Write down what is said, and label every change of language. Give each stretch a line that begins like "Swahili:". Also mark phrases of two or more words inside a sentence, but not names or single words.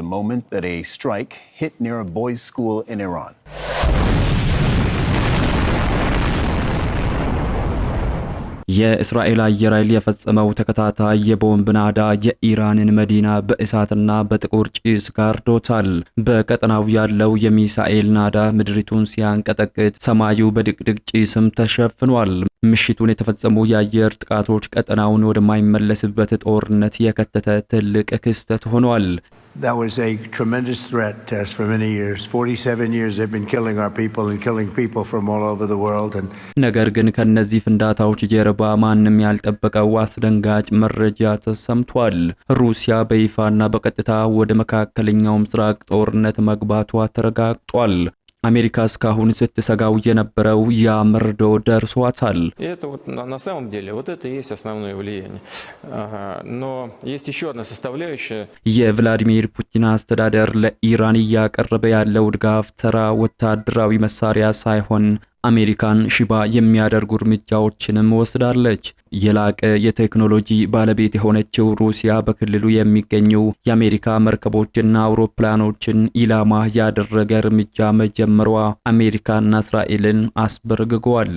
Amharic: የእስራኤል አየር ኃይል የፈጸመው ተከታታይ የቦምብ ናዳ የኢራንን መዲና በእሳትና በጥቁር ጭስ ጋርዶታል። በቀጠናው ያለው የሚሳኤል ናዳ ምድሪቱን ሲያንቀጠቅጥ ሰማዩ በድቅድቅ ጭስም ተሸፍኗል። ምሽቱን የተፈጸሙ የአየር ጥቃቶች ቀጠናውን ወደማይመለስበት ጦርነት የከተተ ትልቅ ክስተት ሆኗል።
English: That was a tremendous threat to us for many years. 47 years they've been killing our people and killing people from all over the world.
Amharic: ነገር ግን ከነዚህ ፍንዳታዎች ጀርባ ማንም ያልጠበቀው አስደንጋጭ መረጃ ተሰምቷል። ሩሲያ በይፋና በቀጥታ ወደ መካከለኛው ምስራቅ ጦርነት መግባቷ ተረጋግጧል። አሜሪካ እስካሁን ስትሰጋው የነበረው ያ መርዶ ደርሷታል።
Russian: Это вот на самом деле вот это и есть основное влияние. Но есть еще одна составляющая.
Amharic: የቭላዲሚር ፑቲን አስተዳደር ለኢራን እያቀረበ ያለው ድጋፍ ተራ ወታደራዊ መሳሪያ ሳይሆን አሜሪካን ሽባ የሚያደርጉ እርምጃዎችንም ወስዳለች። የላቀ የቴክኖሎጂ ባለቤት የሆነችው ሩሲያ በክልሉ የሚገኙ የአሜሪካ መርከቦችና አውሮፕላኖችን ኢላማ ያደረገ እርምጃ መጀመሯ አሜሪካና እስራኤልን አስበርግጓል።